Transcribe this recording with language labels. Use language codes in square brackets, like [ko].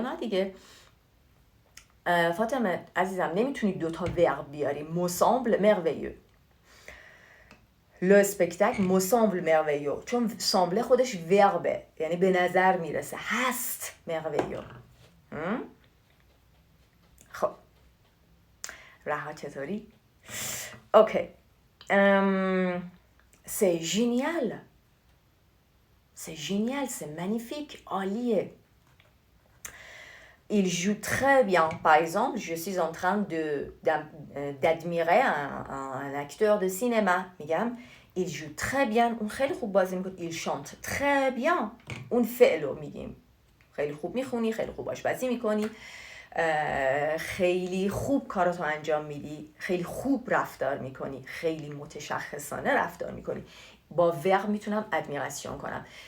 [fa] نه دیگه فاطمه عزیزم نمیتونی دوتا ورب بیاری. [fr] me semble merveilleux. le spectacle me semble merveilleux [fa] چون [fr] semble [fa] خودش وربه یعنی به نظر میرسه هست [fr] merveilleux [fa] خب رها چطوری؟ اوکی [fr] c'est génial c'est magnifique [fa] عالیه [fr] il joue très bien. Par exemple, je suis en train d'admirer un acteur de cinéma. [fa] میگم [fr] il joue très bien. [fa] اون خیلی خوب بازی میکنه. [fr] il chante très bien. [fa] اون فعلو میگیم. خیلی خوب میخونی، خیلی خوب آشپزی میکنی، خیلی خوب کاراتو انجام میدی، خیلی خوب رفتار میکنی، خیلی متشخصانه رفتار میکنی. با ور میتونم ادمیراسیون کنم.